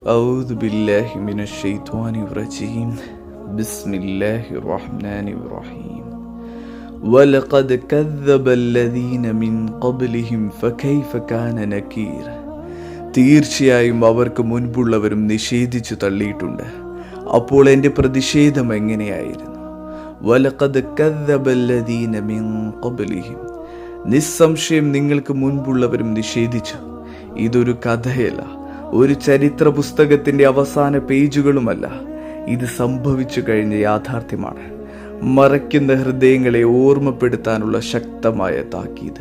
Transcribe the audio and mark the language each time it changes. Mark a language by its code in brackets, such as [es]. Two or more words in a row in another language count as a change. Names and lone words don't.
[ar] أعوذ بالله من الشيطان الرجيم بسم الله الرحمن الرحيم ولقد كذب الذين من قبلهم فكيف كان نكير [ml] തീർച്ചയായും അവർക്ക് മുൻപുള്ളവരും നിഷേധിച്ചു തള്ളിയിട്ടുണ്ട്. അപ്പോൾ എൻ്റെ പ്രതിഷേധം എങ്ങനെയായിരുന്നു? [ar] ولقد كذب الذين من قبلهم [ml] നിസ്സംശയം നിങ്ങൾക്ക് മുൻപുള്ളവരും നിഷേധിച്ചു. ഇതൊരു കഥയല്ല, ഒരു ചരിത്ര പുസ്തകത്തിന്റെ അവസാന പേജുകളുമല്ല. ഇത് സംഭവിച്ചു കഴിഞ്ഞ യാഥാർത്ഥ്യമാണ്. മറയ്ക്കുന്ന ഹൃദയങ്ങളെ ഓർമ്മപ്പെടുത്താനുള്ള ശക്തമായ താക്കീത്.